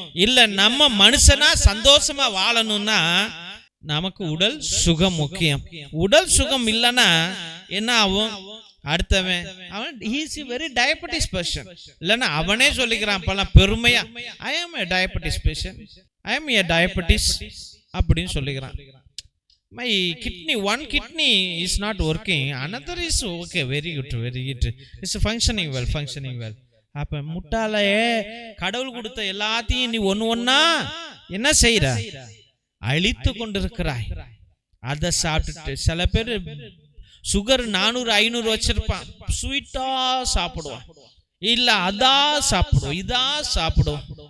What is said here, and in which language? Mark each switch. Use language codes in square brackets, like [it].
[ta] இல்ல நம்ம மனுஷனா சந்தோஷமா வாழணும்னா நமக்கு உடல் சுகம் முக்கியம். உடல் சுகம் இல்லைன்னா என்ன ஆகும்? அடுத்தவன் அவன் [en] he's very diabetes patient [ta] இல்லைன்னா அவனே சொல்லிக்கிறான் பல பெருமையா, [en] I am a diabetes [ta] பேஷண்ட், ஐ ஆம் ஏ டயபெட்டிஸ் அப்படின்னு சொல்லிக்கிறான். [en] My one kidney is not working, another is okay, very good, it's functioning well. [ta] அப்ப முட்டாளே, கடவுள் கொடுத்த எல்லாத்தையும் நீ ஒன்னா என்ன செய்யற? அழித்து கொண்டிருக்கிறாய். அதை சாப்பிட்டுட்டு சில பேர் சுகர் 400-500 வச்சிருப்பான், ஸ்வீட்டா சாப்பிடுவான், இல்ல அதா சாப்பிடுவோம் இதா சாப்பிடுவோம்.